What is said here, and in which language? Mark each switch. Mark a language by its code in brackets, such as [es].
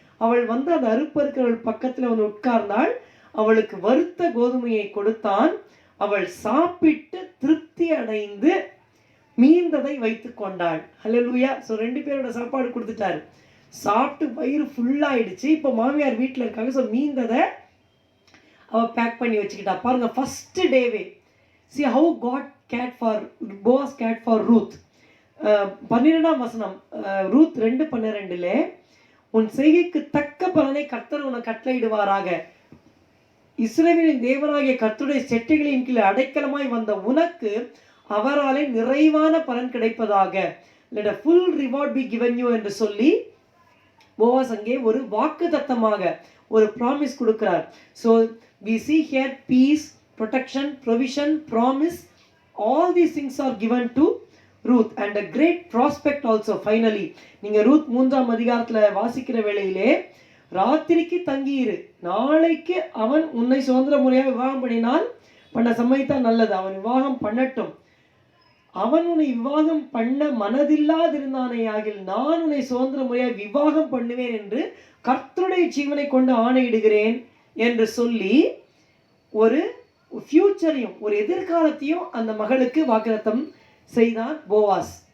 [ta] அவள் வந்து அந்த அறுப்பறுக்கிறவள் பக்கத்தில் வந்து உட்கார்ந்தாள். அவளுக்கு வறுத்த கோதுமையை கொடுத்தான். அவள் சாப்பிட்டு திருப்தி அடைந்து மீந்ததை வைத்து கொண்டாள். ஹல்லேலூயா. ஸோ 2 பேரோட சாப்பாடு கொடுத்துட்டாரு. சாப்பிட்டு வயிறு ஃபுல்லாகிடுச்சு. இப்போ மாமியார் வீட்டில் இருக்காங்க. ஸோ மீந்ததை அவள் பேக் பண்ணி வச்சுக்கிட்டா. பாருங்க, [en] First டேவே see how God cared for Boaz cared for Ruth. [ta] 12ஆம் வசனம், ரூத் 2:12, உன் செய்கைக்கு தக்க பலனை கர்த்தர் உனக்கு கட்டளையிடுவாராக, இஸ்ரவேலின் தேவனாகிய கர்த்தருடைய செட்டைகளின் கீழ் அடைக்கலமாய் வந்த உனக்கு அவராலே நிறைவான பலன் கிடைப்பதாக, [en] let a full reward be given you [ta] என்று சொல்லி போவாஸ் அங்கே ஒரு வாக்குத்தத்தமாக ஒரு ப்ராமிஸ் கொடுக்கிறார். [en] So we see here peace, protection, provision, promise, all these things are given to Ruth and a great prospect also. [ta] Finally, நீங்க ரூத் 3ஆம் அதிகாரத்தில் வாசிக்கிற வேளையிலே, ராத்திரிக்கு தங்கியிரு, நாளைக்கு அவன் உன்னை சுதந்திர முறையாக விவாகம் பண்ணினால் பண்ண சம்மதித்தான் நல்லது, அவன் விவாகம் பண்ணட்டும், அவன் உன்னை விவாகம் பண்ண மனதில்லாதிருந்தானே ஆகில் நான் உன்னை சுதந்திர முறையாக விவாகம் பண்ணுவேன் என்று கர்த்தருடைய ஜீவனை கொண்டு ஆணையிடுகிறேன் என்று சொல்லி ஒரு ஃபியூச்சரையும் ஒரு எதிர்காலத்தையும் அந்த மகளுக்கு வாக்குத்தத்தம் செய்தான் போவாஸ்.